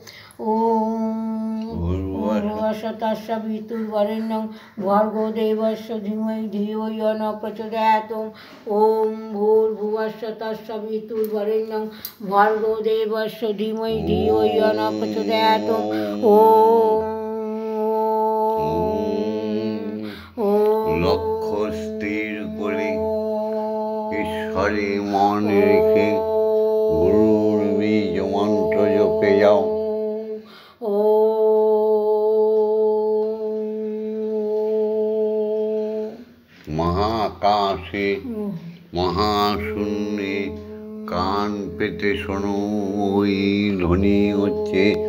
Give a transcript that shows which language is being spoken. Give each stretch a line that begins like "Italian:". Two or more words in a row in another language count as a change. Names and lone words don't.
Sanskrit: ॐ भूर्भुवस्सुः तत्सवितुर्वरेण्यं भर्गो देवस्य धीमहि धियो यो न प्रचोदयात्। ॐ भूर्भुवस्सुः तत्सवितुर्वरेण्यं भर्गो देवस्य धीमहि धियो यो न प्रचोदयात्।
Bangla: লক্ষ্য স্থির করে ঈশ্বরে মন রেখে গুরুর বীজ মন্ত্র জপে যাও। মহাকাশে মহাশূন্যে কান পেতে শোনো, ওই ধ্বনি হচ্ছে